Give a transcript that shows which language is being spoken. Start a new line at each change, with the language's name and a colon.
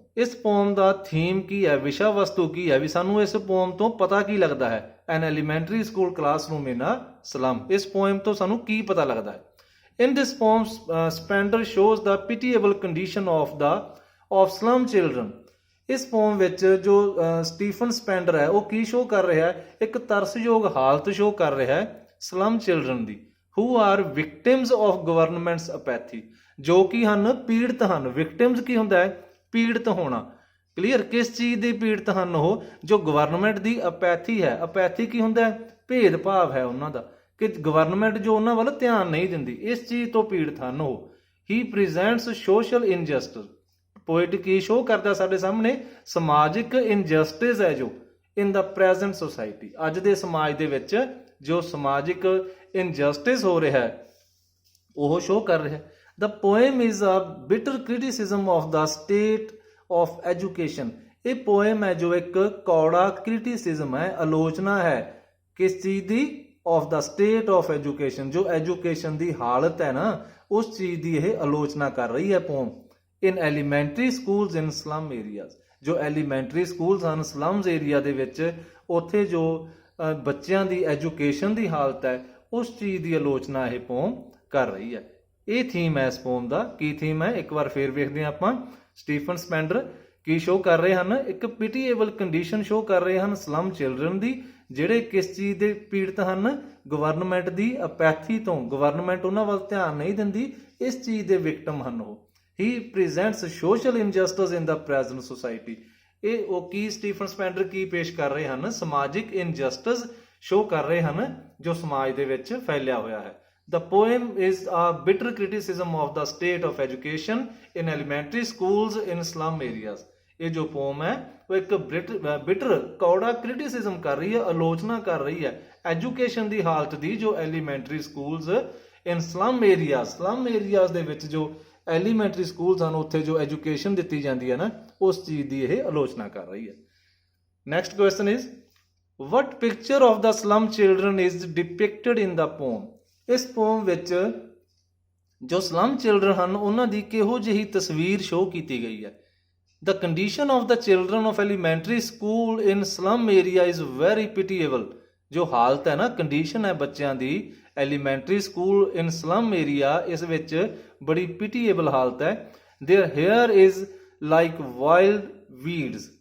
Punjabi: ਇਸ ਪੋਮ ਦਾ ਥੀਮ ਕੀ ਹੈ, ਵਿਸ਼ਾ ਵਸਤੂ ਕੀ ਹੈ? ਵੀ ਸਾਨੂੰ ਇਸ ਪੋਮ ਤੋਂ ਪਤਾ ਕੀ ਲੱਗਦਾ ਹੈ?
English: an elementary school classroom in a slum.
Punjabi: ਇਸ ਪੋਇਮ ਤੋਂ ਸਾਨੂੰ ਕੀ ਪਤਾ ਲੱਗਦਾ ਹੈ?
English: in this poem Spender shows the pitiable condition of slum children.
Punjabi: ਇਸ ਪੋਮ ਵਿੱਚ ਜੋ ਸਟੀਫਨ ਸਪੈਂਡਰ ਹੈ ਉਹ ਕੀ ਸ਼ੋਅ ਕਰ ਰਿਹਾ ਹੈ? ਇੱਕ ਤਰਸਯੋਗ ਹਾਲਤ ਸ਼ੋਅ ਕਰ ਰਿਹਾ ਹੈ slum children ਦੀ,
English: who are victims of government's apathy.
Punjabi: ਜੋ ਕਿ ਹਨ ਪੀੜਤ ਹਨ. ਵਿਕਟਿਮਸ ਕੀ ਹੁੰਦਾ ਹੈ? ਪੀੜਤ ਹੋਣਾ. ਕਲੀਅਰ? ਕਿਸ ਚੀਜ਼ ਦੀ ਪੀੜਤ ਹਨ ਉਹ? ਜੋ ਗਵਰਨਮੈਂਟ ਦੀ ਅਪੈਥੀ ਹੈ. ਅਪੈਥੀ ਕੀ ਹੁੰਦਾ ਹੈ? ਭੇਦਭਾਵ ਹੈ ਉਹਨਾਂ ਦਾ ਕਿ ਗਵਰਨਮੈਂਟ ਜੋ ਉਹਨਾਂ ਵੱਲ ਧਿਆਨ ਨਹੀਂ ਦਿੰਦੀ, ਇਸ ਚੀਜ਼ ਤੋਂ ਪੀੜਤ ਹਨ ਉਹ.
English: He presents social injustice.
Punjabi: ਪੋਇਟ ਕੀ ਸ਼ੋਅ ਕਰਦਾ ਸਾਡੇ ਸਾਹਮਣੇ? ਸਮਾਜਿਕ ਇਨਜਸਟਿਸ ਹੈ ਜੋ ਇਨ ਦਾ ਪ੍ਰੈਜ਼ੈਂਟ ਸੋਸਾਇਟੀ, ਅੱਜ ਦੇ ਸਮਾਜ ਦੇ ਵਿੱਚ ਜੋ ਸਮਾਜਿਕ ਇਨਜਸਟਿਸ ਹੋ ਰਿਹਾ ਹੈ ਉਹ ਸ਼ੋਅ ਕਰ ਰਿਹਾ ਹੈ.
English: The poem is a bitter criticism of the state of education.
Punjabi: ਇਹ ਪੋਇਮ ਹੈ ਜੋ ਇੱਕ ਕੌੜਾ ਕ੍ਰਿਟਿਸਿਜ਼ਮ ਹੈ, ਆਲੋਚਨਾ ਹੈ ਕਿਸ ਚੀਜ਼ ਦੀ?
English: of the state of education.
Punjabi: ਜੋ ਐਜੂਕੇਸ਼ਨ ਦੀ ਹਾਲਤ ਹੈ ਨਾ ਉਸ ਚੀਜ਼ ਦੀ ਇਹ ਆਲੋਚਨਾ ਕਰ ਰਹੀ ਹੈ ਪੋਮ.
English: in elementary schools in slum areas.
Punjabi: ਜੋ ਐਲੀਮੈਂਟਰੀ ਸਕੂਲਸ ਹਨ ਸਲਮਸ ਏਰੀਆ ਦੇ ਵਿੱਚ, ਉੱਥੇ ਜੋ ਬੱਚਿਆਂ ਦੀ ਐਜੂਕੇਸ਼ਨ ਦੀ ਹਾਲਤ ਹੈ ਉਸ ਚੀਜ਼ ਦੀ ਆਲੋਚਨਾ ਇਹ ਪੋਮ ਕਰ ਰਹੀ ਹੈ. ਇਹ ਥੀਮ ਹੈ ਇਸ ਪੋਮ ਦਾ. ਕੀ ਥੀਮ ਹੈ? ਇੱਕ ਵਾਰ ਫੇਰ ਵੇਖਦੇ ਹਾਂ ਆਪਾਂ. ਸਟੀਫਨ ਸਪੈਂਡਰ ਕੀ ਸ਼ੋਅ ਕਰ ਰਹੇ ਹਨ? ਇੱਕ ਪਿਟੀਏਬਲ ਕੰਡੀਸ਼ਨ ਸ਼ੋਅ ਕਰ ਰਹੇ ਹਨ ਸਲਮ ਚਿਲਡਰਨ ਦੀ, ਜਿਹੜੇ ਕਿਸ ਚੀਜ਼ ਦੇ ਪੀੜਤ ਹਨ? ਗਵਰਨਮੈਂਟ ਦੀ ਅਪੈਥੀ ਤੋਂ. ਗਵਰਨਮੈਂਟ ਉਹਨਾਂ ਵੱਲ ਧਿਆਨ ਨਹੀਂ ਦਿੰਦੀ, ਇਸ ਚੀਜ਼ ਦੇ ਵਿਕਟਮ ਹਨ ਉਹ.
English: He presents social injustice in the present society.
Punjabi: ਇਹ ਉਹ ਕੀ ਸਟੀਫਨ ਸਪੈਂਡਰ ਕੀ ਪੇਸ਼ ਕਰ ਰਹੇ ਹਨ? ਸਮਾਜਿਕ ਇਨਜਸਟਿਸ ਸ਼ੋ ਕਰ ਰਹੇ ਹਨ ਜੋ ਸਮਾਜ ਦੇ ਵਿੱਚ ਫੈਲਿਆ ਹੋਇਆ ਹੈ।
English: The poem is a bitter criticism of the state of education in elementary schools in slum areas.
Punjabi: ਇਹ ਜੋ ਪੋਮ ਹੈ ਉਹ ਇੱਕ ਬਿਟਰ ਕੌੜਾ ਕ੍ਰਿਟਿਸਿਜ਼ਮ ਕਰ ਰਹੀ ਹੈ, ਆਲੋਚਨਾ ਕਰ ਰਹੀ ਹੈ ਐਜੂਕੇਸ਼ਨ ਦੀ ਹਾਲਤ ਦੀ ਜੋ ਐਲੀਮੈਂਟਰੀ ਸਕੂਲਸ ਇਨ ਸਲਮ ਏਰੀਆਜ਼ ਦੇ ਵਿੱਚ ਜੋ ਐਲੀਮੈਂਟਰੀ ਸਕੂਲਸ ਹਨ ਉੱਥੇ ਜੋ ਐਜੂਕੇਸ਼ਨ ਦਿੱਤੀ ਜਾਂਦੀ ਹੈ ਨਾ, ਉਸ ਚੀਜ਼ ਦੀ ਇਹ ਆਲੋਚਨਾ ਕਰ ਰਹੀ ਹੈ। Next question is
English: what picture of the slum children is depicted in the poem?
Punjabi: ਇਸ ਪੋਮ ਵਿੱਚ ਜੋ ਸਲਮ ਚਿਲਡਰਨ ਹਨ ਉਹਨਾਂ ਦੀ ਕਿਹੋ ਜਿਹੀ ਤਸਵੀਰ ਸ਼ੋਅ ਕੀਤੀ ਗਈ ਹੈ।
English: The condition of the children of elementary school in slum area is very pitiable.
Punjabi: ਜੋ ਹਾਲਤ ਹੈ ਨਾ, ਕੰਡੀਸ਼ਨ ਹੈ ਬੱਚਿਆਂ ਦੀ ਐਲੀਮੈਂਟਰੀ ਸਕੂਲ ਇਨ ਸਲਮ ਏਰੀਆ, ਇਸ ਵਿੱਚ ਬੜੀ ਪਿਟੀਏਬਲ ਹਾਲਤ ਹੈ।
English: Their hair is like wild weeds.